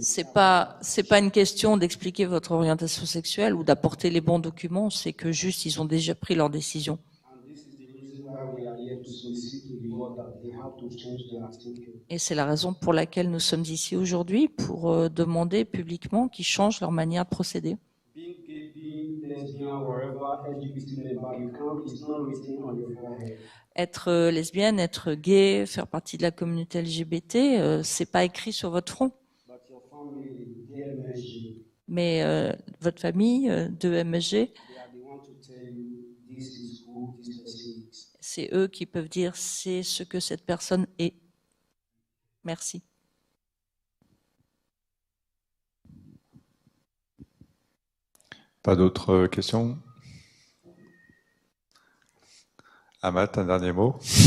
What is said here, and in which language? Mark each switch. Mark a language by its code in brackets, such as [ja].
[fr] C'est pas une question d'expliquer votre orientation sexuelle ou d'apporter les bons documents, c'est que juste ils ont déjà pris leur décision. [en] And this is the reason why we are here to solicit to the board that they have to change their thinking. [fr] Et c'est la raison pour laquelle nous sommes ici aujourd'hui, pour demander publiquement qu'ils changent leur manière de procéder. [en] Being gay, being lesbian, wherever LGBT member you count is not written on your forehead. [fr] Être lesbienne, être gay, faire partie de la communauté LGBT, c'est pas écrit sur votre front. [en] But your family, DMSG, [fr] Mais votre famille de MSG, [en] they are the one to tell you this is who this person is. [fr] c'est eux qui peuvent dire c'est ce que cette personne est. Merci. Pas d'autres questions? Amat, un dernier mot?